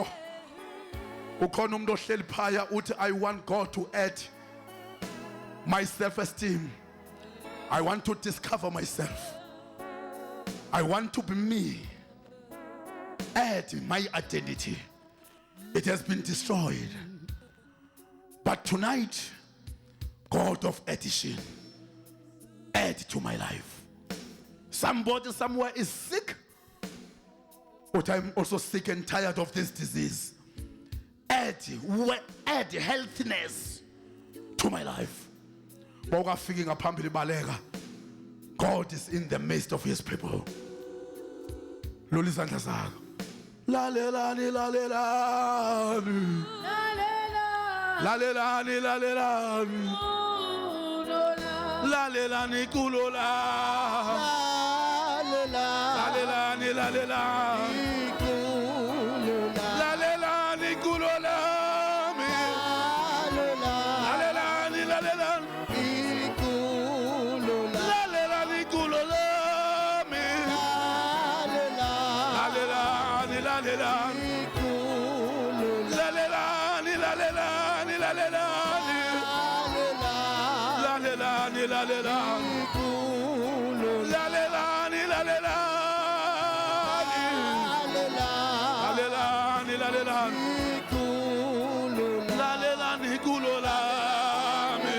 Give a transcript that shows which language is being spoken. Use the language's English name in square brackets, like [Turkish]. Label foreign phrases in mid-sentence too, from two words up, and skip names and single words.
[Zulu] Ukhona umuntu ohleli phaya uthi [English] I want God to add my self-esteem. I want to discover myself. I want to be me. Add my identity. It has been destroyed. But tonight, God of addition, add to my life. Somebody somewhere is sick, but I'm also sick and tired of this disease. Add healthiness to my life. God is in the midst of his people. La le la ni la le la ni. La le la ni la le la ni. La le la ni kulo la. La le la ni la le la. La le la ni kulo la mi. La le la ni la le la. La le la ni kulo la mi. La le la ni la le la. La le la ni la le la ni la le la ni. La le la ni la le la. La le la ni la le la. La le la ni la le la. La le la ni kulo la mi.